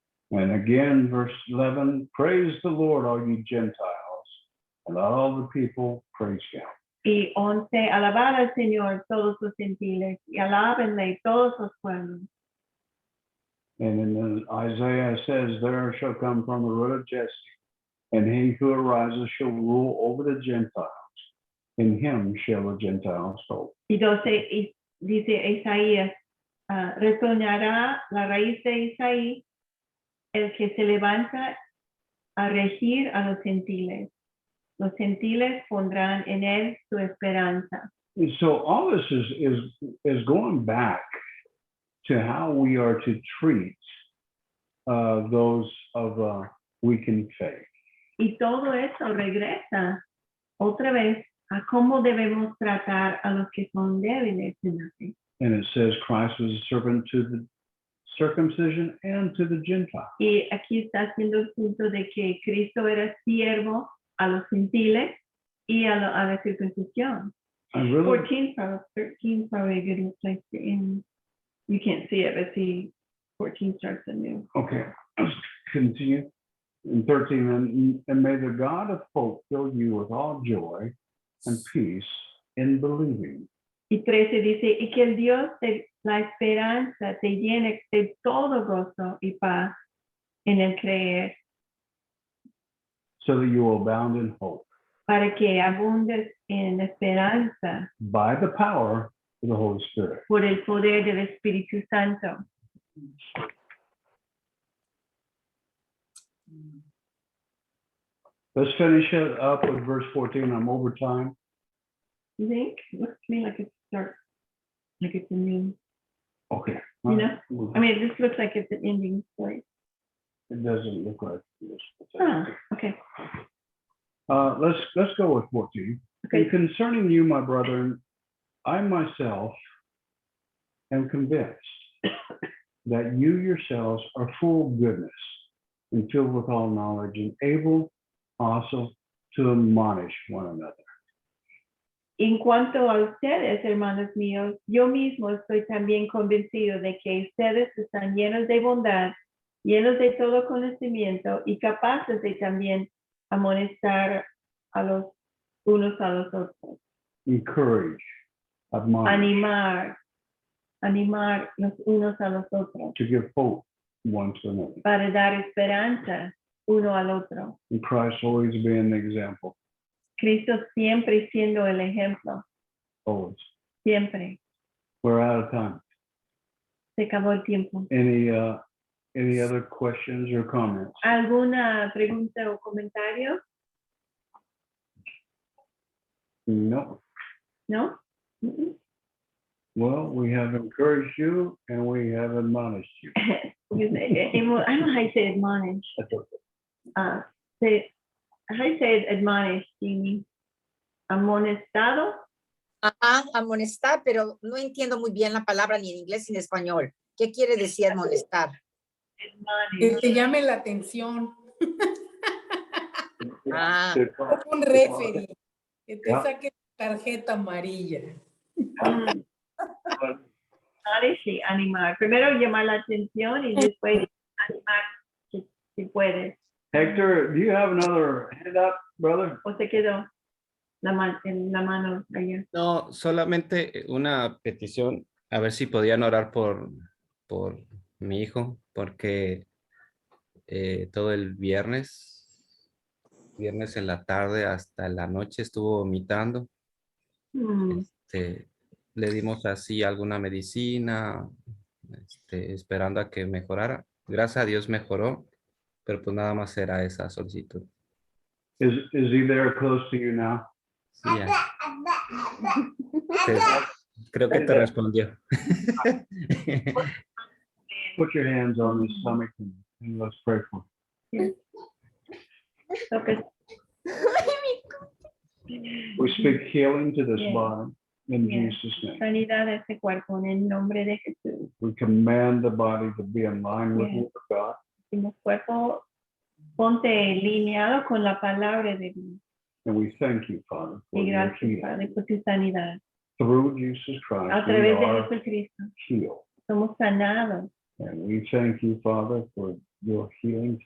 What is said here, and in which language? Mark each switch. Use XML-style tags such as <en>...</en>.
<en>And again, verse 11, praise the Lord, all you Gentiles, and all the people praise him.</en> <es>Y 11, alabad al Señor todos los gentiles y alábenle todos los pueblos.</es> <en>And in Isaiah says, there shall come from the root of Jesse, and he who arises shall rule over the Gentiles. In him shall the Gentiles hope.</en> <es>Y 12, y dice Isaías, retornará la raíz de Isaí, el que se levanta a regir a los gentiles. Los gentiles pondrán en él su esperanza.</es> <en>And so all this is going back to how we are to treat those of weakened faith.</en> <es>Y todo eso regresa otra vez a cómo debemos tratar a los que son débiles en la fe.</es> <en>And it says Christ was a servant to the circumcision and to the Gentiles.</en> <es>Y aquí está haciendo el punto de que Cristo era siervo a los gentiles y a la circuncisión.</es> <en>I really, 13 probably a good place to end. You can't see it, but see 14 starts anew. okay, let's continue. In 13, and may the God of hope fill you with all joy and peace in believing.</en> <es>Y 13 dice, y que el Dios de la esperanza te llene de todo gozo y paz en el creer,</es> <en>So that you will abound in hope</en> <es>para que abundes en esperanza</es> <en>by the power of the Holy Spirit.</en> <es>por el poder del Espíritu Santo.</es> <en>Let's finish it up with verse 14. I'm over time. You think? Looks to me like it's start. Like it's a new, Okay. you know, I mean, this looks like it's an ending story. It doesn't look like this. Ah, okay, Let's go with 14. okay. And concerning you, my brethren, I myself am convinced that you yourselves are full of goodness and filled with all knowledge and able also to admonish one another.</en> <es>En cuanto a ustedes, hermanos míos, yo mismo estoy también convencido de que ustedes están llenos de bondad, llenos de todo conocimiento y capaces de también amonestar a los unos a los otros.</es> <en>Encourage, admonish,</en> <es>Animar los unos a los otros</es> <en>to give hope one to another.</en> <es>para dar esperanza uno al otro.</es> <en>And Christ always being the example,</en> <es>Cristo siempre siendo el ejemplo,</es> <en>always.</en> <es>siempre.</es> <en>We're out of time.</en> <es>Se acabó el tiempo.</es> <en>Any other questions or comments?</en> <es>¿Alguna pregunta o comentario?</es> <en>No.</en> <es>¿No? Mm-mm.</es> <en>Well, we have encouraged you and we have admonished you. I don't know how you say admonish. How you say admonish, Jimmy?</en> <es>Amonestado. Ajá, amonestar, pero no entiendo muy bien la palabra ni en inglés ni en español. ¿Qué quiere decir amonestar? Que te llame la atención. Ah. Un referee. Que te Ya. saque tarjeta amarilla. Admonish y animar. Primero llamar la atención y después animar si puedes.</es> <en>Hector, do you have another hand up, brother?</en> <es>O se quedó en la mano allá. No, solamente una petición, a ver si podían orar por mi hijo, porque todo el viernes en la tarde hasta la noche estuvo vomitando. Mm. Le dimos así alguna medicina, esperando a que mejorara. Gracias a Dios mejoró, pero pues nada más era esa solicitud.</es> <en>Is he there close to you now?</en> <es>Sí, ya. Creo que te respondió.</es> <en>Put your hands on his stomach and let's pray for him. Okay. We speak healing to this Yeah. body in Yeah. Jesus' name.</en> <es>Sanidad a este cuerpo en el nombre de Jesús.</es> <en>We command the body to be in line with the Yeah. word of God.</en> <es>Decimos, cuerpo, ponte alineado con la palabra de Dios.</es> <en>And we thank you, Father, for</en> <es>Y</es> <en>your</en> <es>gracias,</es> <en>healing.</en> <es>Padre, por tu sanidad.</es> <en>Through Jesus Christ,</en> <es>A</es> <en>we</en> <es>través de</es> <en>are</en> <es>Jesucristo</es> <en>healed.</en> <es>somos sanados.</es> <en>And we thank you, Father, for your healing</en>